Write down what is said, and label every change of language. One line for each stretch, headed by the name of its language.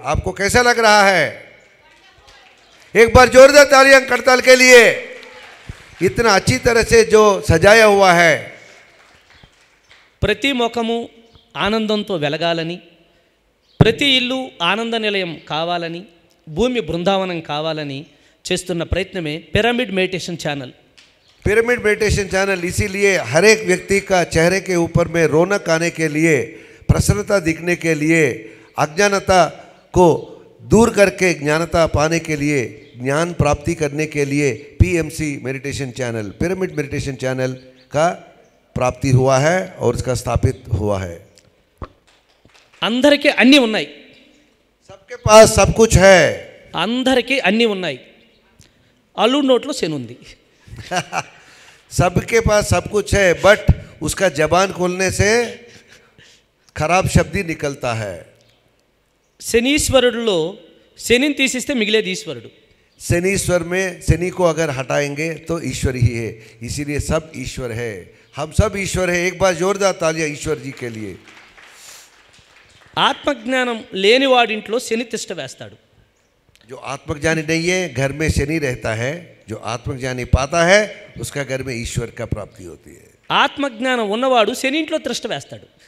Hindi: आपको कैसा लग रहा है? एक बार जोरदार तालियां करताल के लिए. इतना अच्छी तरह से जो सजाया हुआ है.
Telugu: ప్రతి ముఖము ఆనందంతో వెలగాలని, ప్రతి ఇల్లు ఆనంద నిలయం కావాలని, భూమి బృందావనం కావాలని చేస్తున్న ప్రయత్నమే pyramid meditation channel.
Hindi: Pyramid meditation channel इसीलिए हर एक व्यक्ति का चेहरे के ऊपर में रौनक आने के लिए, प्रसन्नता दिखने के लिए, अज्ञानता को दूर करके ज्ञानता पाने के लिए, ज्ञान प्राप्ति करने के लिए PMC meditation channel, pyramid meditation channel का प्राप्ति हुआ है और इसका स्थापित हुआ है.
Telugu: అందరికీ అన్నీ ఉన్నాయి,
Hindi: सबके पास सब कुछ है.
Telugu: అందరికీ అన్నీ ఉన్నాయి. అల్లుడి నోట్లో శని ఉంది.
Hindi: सबके पास सब कुछ है, बट उसका जबान खोलने से खराब शब्द ही निकलता है.
Telugu: శనీశ్వరుడిలో శనిని తీసిస్తే మిగిలేది ఈశ్వరుడు.
Hindi: शनीश्वर में शनि को अगर हटाएंगे तो ईश्वर ही है, इसीलिए सब ईश्वर है. हम सब ईश्वर है. एक बार जोरदार तालियां ईश्वर जी के लिए.
Telugu: ఆత్మజ్ఞానం లేనివాడింట్లో శని తిష్ట వేస్తాడు.
Hindi: जो आत्मज्ञानी नहीं है घर में शनि रहता है. जो आत्मज्ञानी पाता है उसका घर में ईश्वर का प्राप्ति होती है।
Telugu: ఆత్మజ్ఞానం ఉన్నవాడు శని ఇంట్లో త్రిష్ట వేస్తాడు.